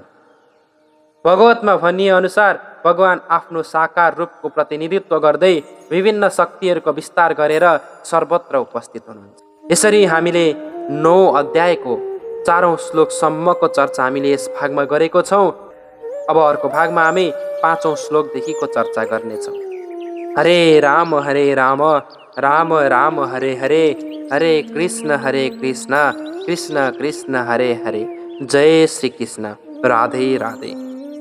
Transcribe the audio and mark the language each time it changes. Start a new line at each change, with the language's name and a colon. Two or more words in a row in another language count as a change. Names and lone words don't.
Nepali: भगवतमा भनिए अनुसार भगवान आफ्नो साकार रूपको प्रतिनिधित्व गर्दै विभिन्न शक्तिहरूको विस्तार गरेर सर्वत्र उपस्थित हुनुहुन्छ। यसरी हामीले 9 अध्यायको 4औं श्लोकसम्मको चर्चा हामीले यस भागमा गरेको छौँ। अब अर्को भागमा हामी 5औं श्लोकदेखिको चर्चा गर्नेछौँ।
Sanskrit: हरे राम राम राम हरे हरे, हरे कृष्ण कृष्ण कृष्ण हरे हरे।
Hindi: जय श्री कृष्ण। राधे राधे।